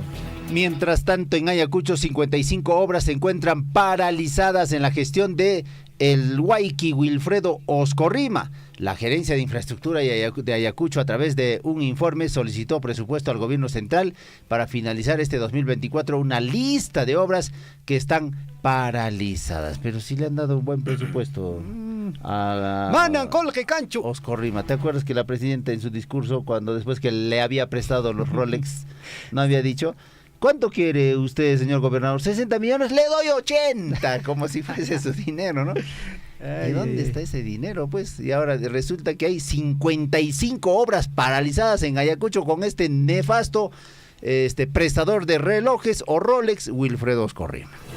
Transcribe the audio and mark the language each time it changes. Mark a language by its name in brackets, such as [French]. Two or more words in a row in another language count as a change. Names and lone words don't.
[Spanish] Mientras tanto, en Ayacucho, 55 obras se encuentran paralizadas en la gestión de el Huayqui Wilfredo Oscorrima. La Gerencia de Infraestructura de Ayacucho, a través de un informe, solicitó presupuesto al gobierno central para finalizar este 2024 una lista de obras que están paralizadas. Pero sí le han dado un buen presupuesto a ¡Manan, colge, cancho! Oscorrima. ¿Te acuerdas que la presidenta en su discurso, cuando después que le había prestado los Rolex, no había dicho... ¿Cuánto quiere usted, señor gobernador? 60 millones, le doy 80, como si fuese su dinero, ¿no? ¿Y dónde está ese dinero, pues? Y ahora resulta que hay 55 obras paralizadas en Ayacucho con este nefasto prestador de relojes o Rolex, Wilfredo Oscorrima.